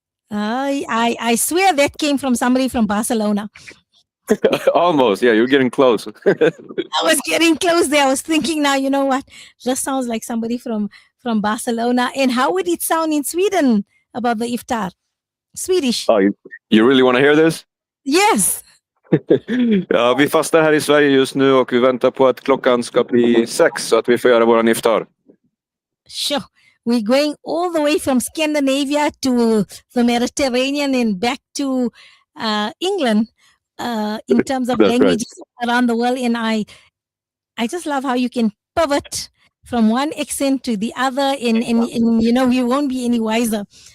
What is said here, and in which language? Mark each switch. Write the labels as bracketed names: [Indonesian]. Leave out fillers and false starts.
[English] I swear that came from somebody from Barcelona. Almost, yeah, you're getting close. I was getting close there. I was thinking now, you know what? Just sounds like somebody from Barcelona. And how would it sound in Sweden about the iftar? Swedish. Oh, you really want to hear this? Yes. [Swedish] Ja, vi fastar här i Sverige just nu och vi väntar på att klockan ska bli 6 så att vi får göra våran iftar. [English] Sure. We're going all the way from Scandinavia to the Mediterranean and back to England in terms of languages around the world. And I just love how you can pivot from one accent to the other and you know, you won't be any wiser.